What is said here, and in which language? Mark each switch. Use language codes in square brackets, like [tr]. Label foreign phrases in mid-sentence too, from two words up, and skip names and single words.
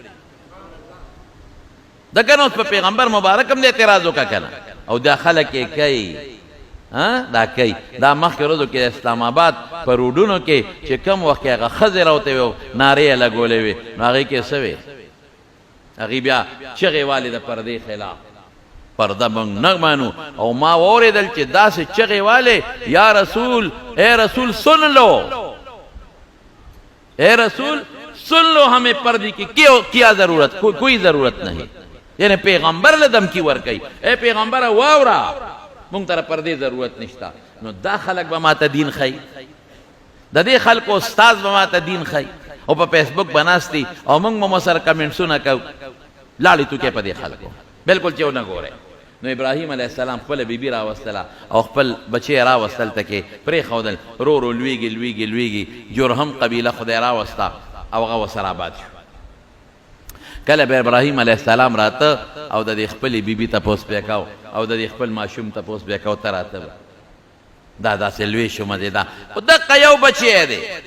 [ps] ده که نه اوس په پیغمبر مبارک هم د اعتراض وکړه که نه او دا خلک یې کوي دا کوي دا مخکې ورځو کې د اسلام آباد په روډونو کې چې کم وخت کې هغه ښځې راوتې وې نارې یې لګولې وې نو هغې کې څه وې هغې بیا چغې والې د پردې خلاف پرده موږ نه منو او ما واورېدل چې داسې چغې والې یا رسول [ur] اے رسول سن لو اے رسول سن لو ہمیں پردے کی کیا ضرورت کوئی ضرورت نہیں [ps] یعنی پیغمبر له دمکی ورکوي اے پیغمبر واورا مونږ ته پردې ضرورت نشته نو دا خلک به ماته دین ښیي د دې خلکو استاذ به ماته دین ښیي او په فیسبوک به ناست دي او موږ به سره کمنټسونه کوو لاړې توکې په دې خلکو بالکل چې ونه ګورئ نو ابراهیم [ar] علیه السلام [ps] خپله بیبي راوستله او خپل بچی یې راوستل تکې پرېښودل رو رو لویږي جرهم قبیله خدای راوسته او هغه ورسره آباد شو کله به ابراهیم [ar] علیه السلام [ps] راته او د دې خپلې بیبي تپوس پې کو او د دې خپل ماشوم تپوس پې کو ته راته دا داسې لوی شو مزېدار خو دقه یو بچی دی